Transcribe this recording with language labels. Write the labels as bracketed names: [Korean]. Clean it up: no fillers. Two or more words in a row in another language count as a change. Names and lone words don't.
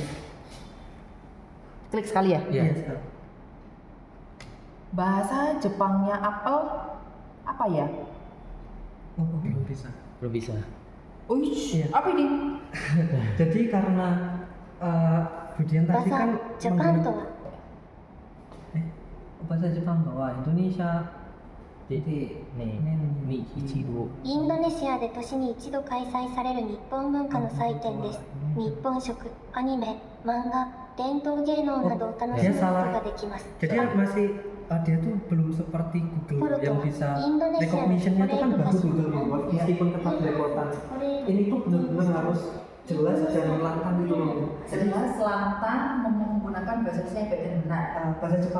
[Indonesian] Klik sekali ya. Iya. Bahasa Jepangnya apel apa ya? Oh, belum bisa. Belum bisa. Uish, Iya. apa ini? Jadi karena Budian tadi kan [Japanese] ジャパンとは [Indonesian] bahasa Jepang bahwa Indonesia Jadi nih, ini Ichigo. [Japanese] インドネシアで年に一度開催される日本文化の祭典です。日本食、アニメ、漫画、伝統芸能などを楽しむことができます。 [Indonesian] jadi masih dia tuh belum seperti Google yang bisa Indonesia recognition-nya tuh kan bagus Korea Google Reward meskipun tetap belepotan. [Japanese] これ [Indonesian] Ini tuh benar-benar harus jelas dan lantang gitu loh. Jelas lantang menggunakan bahasa Indonesia yang baik dan benar. Bahasa Jepang